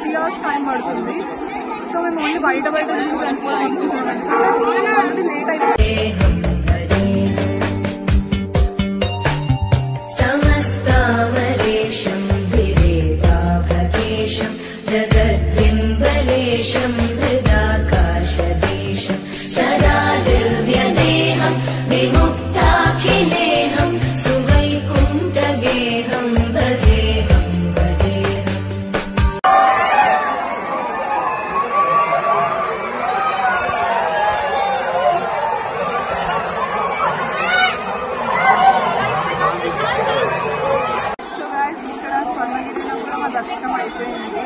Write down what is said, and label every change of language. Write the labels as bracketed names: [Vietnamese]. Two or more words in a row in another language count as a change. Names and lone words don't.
[Telugu] hours టైం పడుతుంది. సో మేము ఓన్లీ బయట వెళ్ళిపోదాం అనుకుంటున్నాం. లేట్ అయిపోయింది. [Sanskrit] जगद्बिम्बलेशं हृदाकाशदेशं सदा दिव्यदेहं विमुक्ताखिलेहं सुवैकुण्ठगेहं भजेहं भजेहम्. [Telugu] సో గైస్ ఇక్కడ స్వర్ణగిరిలో కూడా మా దర్శనం అయిపోయింది.